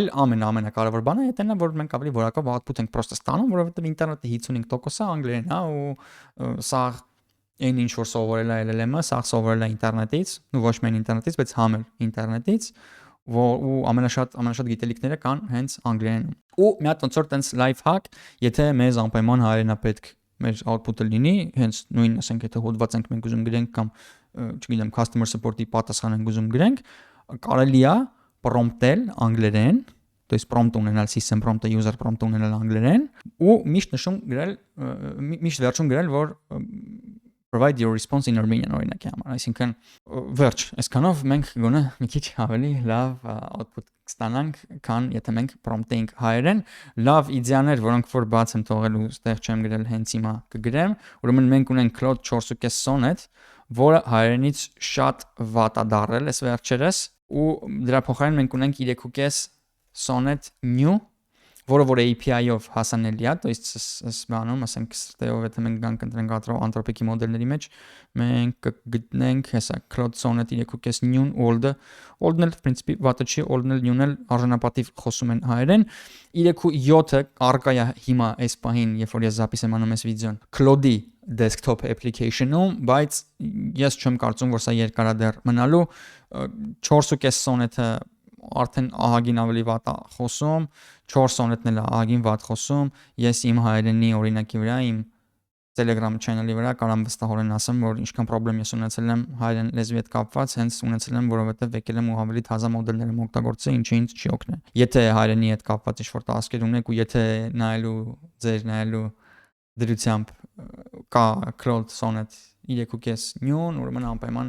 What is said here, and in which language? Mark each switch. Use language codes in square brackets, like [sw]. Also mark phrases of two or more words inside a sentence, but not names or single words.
[hy] ամենակարևոր բանը դա է, որ մենք ավելի որակով output ենք պրոստը ստանում, որովհետև ինտերնետի 55%-ը անգլերեն է ու սա այն ինչ որ սովորել է LLM-ը, սա սովորել է ինտերնետից, ու ոչ միայն ինտերնետից, բայց համել ինտերնետից, ու ամենաշատ գիտելիքները կան հենց անգլերենում։ Ու մի հատ ոնց որ տենց [en] life hack, [hy] եթե մեզ անպայման հայերենա պետք մեր output-ը լինի, հենց նույն, ասենք, եթե հոդված ենք մենք ուզում գրենք կամ չգիտեմ, [en] customer support- [hy] ի պատասխան ենք ուզում գրենք, կարելի է prompt-ել անգլերեն, [ru] то есть [hy] prompt ունենալ [en] system prompt- [hy] ը [en] user prompt [hy] ունենալ անգլերեն ու միշտ վերջում գրել, որ [en] provide your response in Armenian [hy] օրինակի համար, այսինքն վերջ, այսքանով մենք գոնե մի քիչ ավելի լավ output կստանանք, քան եթե մենք prompt-էինք հայերեն, լավ իդեաներ, որոնք որ բաց եմ թողել ու ստեղ չեմ գրել, հենց հիմա կգրեմ, ուրեմն մենք ունենք Claude 4.5 Sonnet, որը հայերենից շատ վատ է դառել այս վերջերս ու դրա փոխարեն մենք ունենք 3.5 Sonnet New, որը որ API-ով հասանելի է, [ru] то есть [hy] այս բանում, ասենք, ստեով եթե մենք գանք ընտրենք Anthropic-ի մոդելների մեջ, մենք կգտնենք հեսա Claude Sonnet 3.5 New old-ը, old-ն էլ, [ru] в принципе, [hy] վատը չի, old-ն էլ New-ն էլ արժանապատիվ խոսում են հայերեն, 3.7-ը առկա է հիմա այս պահին, երբ որ ես զապիս եմ անում այս վիդեոն, Claude-ի [en] desktop application- [hy] ում, բայց ես չեմ կարծում, որ սա երկար է դեռ մնալու, 4.5 Sonnet-ը արդեն ահագին ավելի վատ է խոսում, 4 Sonnet-ն էլ ահագին վատ խոսում, ես իմ հայերենի օրինակի վրա, իմ Telegram channel-ի վրա կարամ վստահորեն ասեմ, որ ինչքան խնդրեմ ես ունեցել եմ հայերեն լեզվի հետ կապված, հենց ունեցել եմ, որովհետև եկել եմ ու ավելի թազա մոդելներ եմ օգտագործել, ինչը ինձ չի օգնել։ Եթե հայերենի հետ կապված ինչ-որ տասկեր ունեք ու եթե նայելու դրությամբ կա Claude Sonnet 3.5 New, ուրեմն անպայման